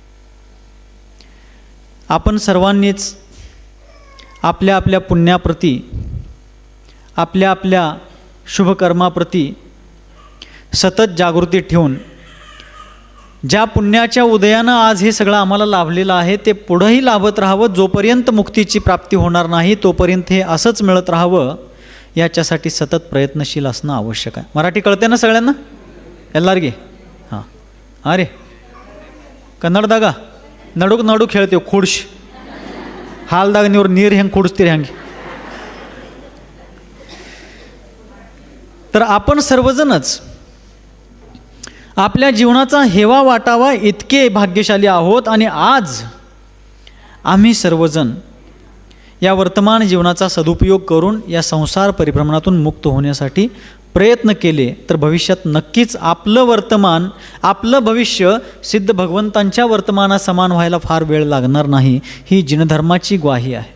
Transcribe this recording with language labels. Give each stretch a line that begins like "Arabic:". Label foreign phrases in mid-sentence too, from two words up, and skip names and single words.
Marathi: आपण सर्वांनीच आपल्या आपल्या पुण्याप्रती, आपल्या आपल्या शुभकर्माप्रती सतत जागृती ठेवून ज्या पुण्याच्या उदयानं आज हे सगळं आम्हाला लाभलेलं आहे ते पुढंही लाभत राहावं. जोपर्यंत मुक्तीची प्राप्ती होणार नाही तोपर्यंत हे असंच मिळत राहावं, याच्यासाठी सतत प्रयत्नशील असणं आवश्यक आहे. मराठी कळते ना सगळ्यांना?
Kannada: ಎಲ್ಲರಿಗೆ
Marathi: हां अरे
Kannada: ಕನ್ನಡದಾಗ ನಡುಕ್ ನಡುಕ್ ಹೇಳ್ತೀವಿ ಕುಡ್ಸ್ ಹಾಲ್ದಾಗ ನೀವು ನೀರು ಹೆಂಗೆ ಕುಡಿಸ್ತೀರಿ ಹಂಗೆ.
Marathi: तर आपण सर्वजणच आपल्या जीवनाचा हेवा वाटावा इतके भाग्यशाली आहोत आणि आज आम्ही सर्वजण या वर्तमान जीवनाचा सदुपयोग करून या संसार परिभ्रमणातून मुक्त होण्यासाठी प्रयत्न केले तर भविष्यात नक्कीच आपलं वर्तमान, आपलं भविष्य सिद्ध भगवंतांच्या वर्तमाना समान व्हायला फार वेळ लागणार नाही, ही जिनधर्माची ग्वाही आहे.